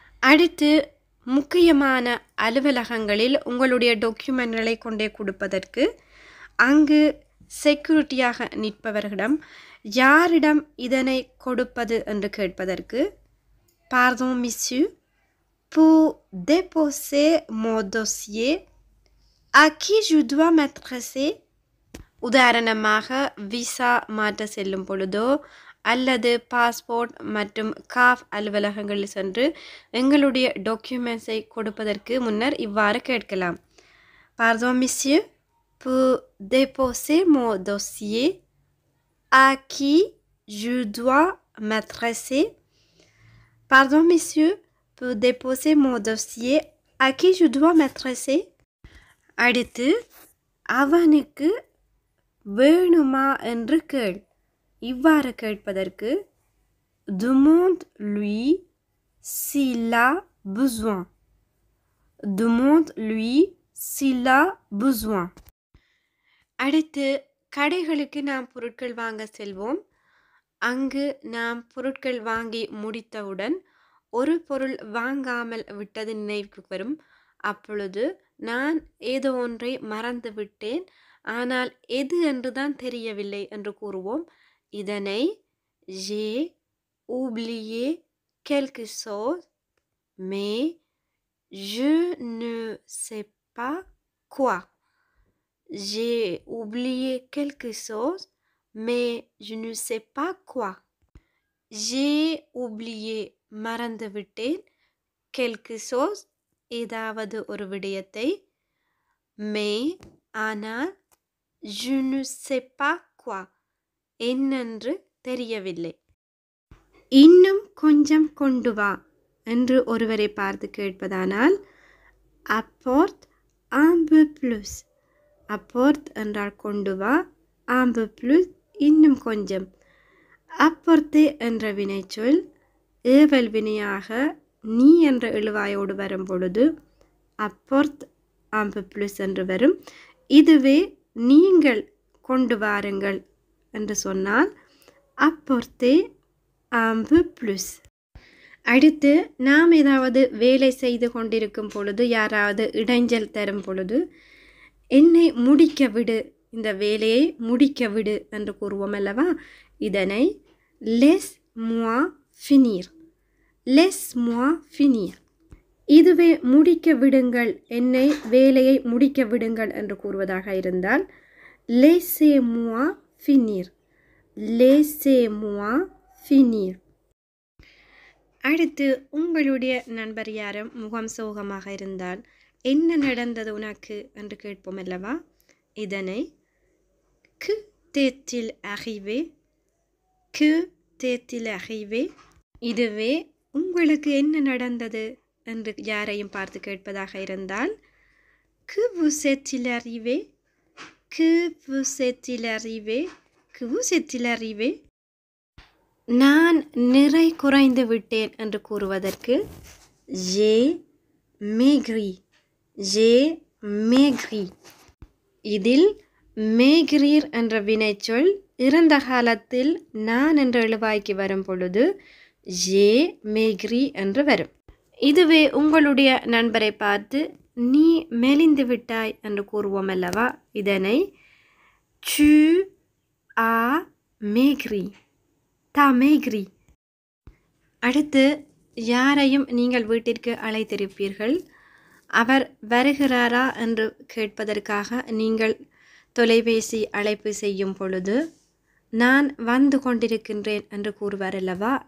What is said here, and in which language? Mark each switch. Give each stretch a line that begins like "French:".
Tamil: அடுத்து, முக்கியமான அலுவலகங்களில் உங்களுடைய டாக்குமெண்ட்களை கொண்டே கொடுப்பதற்கு அங்கு செக்யூரிட்டியாக நிற்பவர்களிடம் யாரிடம் இதனை கொடுப்பது என்று கேட்பதற்கு
French: pardon monsieur, pour déposer mon dossier, à qui je dois m'adresser.
Tamil: உதாரணமாக, விசா மாற்ற செல்லும் பொழுதோ அல்லது பாஸ்போர்ட் மற்றும் காஃப் அலுவலகங்களில் சென்று எங்களுடைய டாக்குமெண்ட்ஸை கொடுப்பதற்கு முன்னர் இவ்வாறு கேட்கலாம்.
French: pardon monsieur, pour déposer mon dossier, à qui je dois m'adresser. pardon monsieur, pour déposer mon dossier, à qui je dois m'adresser.
Tamil: அடுத்து, அவனுக்கு வேணுமா என்று கேள். இவ்வாறு கேட்பதற்கு
French: demande lui s'il a besoin. Demande-lui s'il a besoin.
Tamil: அடுத்து கடைகளுக்கு நாம் பொருட்கள் வாங்க செல்வோம். அங்கு நாம் பொருட்கள் வாங்கி முடித்தவுடன் ஒரு பொருள் வாங்காமல் விட்டது நினைவுக்கு வரும். அப்பொழுது நான் ஏதோ ஒன்றை மறந்து விட்டேன், ஆனால் எது என்றுதான் தெரியவில்லை என்று கூறுவோம். இதனை
French: j'ai oublié quelque chose mais je ne sais pas quoi. J'ai oublié quelque chose mais je ne sais pas quoi. J'ai oublié
Tamil: மறந்து விட்டேன்,
French: quelque chose
Tamil: ஏதாவது ஒரு விடயத்தை,
French: mais
Tamil: ஆனால்
French: je ne sais pas quoi
Tamil: என்னென்று தெரியவில்லை. இன்னும் கொஞ்சம் கொண்டு வா என்று ஒருவரை பார்த்து கேட்பதானால்
French: apporte un peu plus. apporte
Tamil: என்றால் கொண்டு வா,
French: un peu plus
Tamil: இன்னும் கொஞ்சம். apporter என்ற வினைச்சொல் ஏவல் வினையாக நீ என்ற எழுவாயோடு வரும் பொழுது
French: apporte un peu plus
Tamil: என்று வரும். இதுவே நீங்கள் கொண்டு வாருங்கள் என்று சொன்னால்
French: apporter un peu plus.
Tamil: அடுத்து நாம் ஏதாவது வேலை செய்து கொண்டிருக்கும் பொழுது யாராவது இடைஞ்சல் தரும் பொழுது என்னை முடிக்க விடு, இந்த வேலையை முடிக்க விடு என்று கூறுவோம் அல்லவா? இதனை
French: laisse-moi finir. laisse-moi finir.
Tamil: இதுவே முடிக்க விடுங்கள், என்னை வேலையை முடிக்க விடுங்கள் என்று கூறுவதாக இருந்தால்
French: laissez-moi finir. laissez-moi finir.
Tamil: அடுத்து உங்களுடைய நண்பர் யாரும் முகம் சோகமாக இருந்தால் என்ன நடந்தது உனக்கு என்று கேட்போம் அல்லவா? இதனை
French: que t'est-il arrivé? que t'est-il arrivé?
Tamil: இதுவே உங்களுக்கு என்ன நடந்தது என்று யாரையும் பார்த்து கேட்பதாக இருந்தால்
French: que vous est-il arrivé? que vous est-il arrivé? que vous est-il arrivé?
Tamil: நான் நிறை குறைந்து விட்டேன் என்று கூறுவதற்கு
French: j'ai maigri. j'ai maigri.
Tamil: இதில் maigrir என்ற வினைச்சொல் இறந்த காலத்தில் நான் என்ற எழுவாய்க்கு வரும் பொழுது
French: j'ai maigri
Tamil: என்று வரும். இதுவே உங்களுடைய நண்பரை பார்த்து நீ மெலிந்து விட்டாய் என்று கூறுவோம் அல்லவா? இதனை
French: tu as maigri. t'as maigri.
Tamil: அடுத்து யாரையும் நீங்கள் வீட்டிற்கு அழைத்திருப்பீர்கள். அவர் வருகிறாரா என்று கேட்பதற்காக நீங்கள் தொலைபேசி அழைப்பு செய்யும் பொழுது நான் வந்து கொண்டிருக்கின்றேன் என்று கூறுவார் அல்லவா?